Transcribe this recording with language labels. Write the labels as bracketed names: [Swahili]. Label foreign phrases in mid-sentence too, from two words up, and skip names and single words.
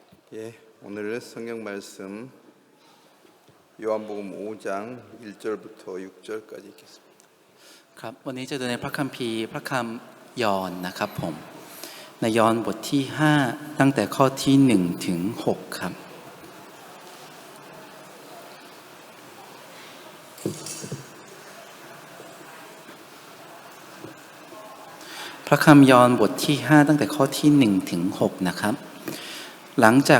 [Korean] 예, 오늘 성경 말씀 요한복음 5장 1절부터 6절까지 읽겠습니다. [Thai] ครับวันนี้จะดูในพระคัมภีร์พระคำยอห์นนะครับผมในยอห์นบทที่5ตั้งแต่ข้อที่1ถึง6ครับพระคำยอห์นบทที่5ตั้งแต่ข้อที่1ถึง6นะครับหลังจาก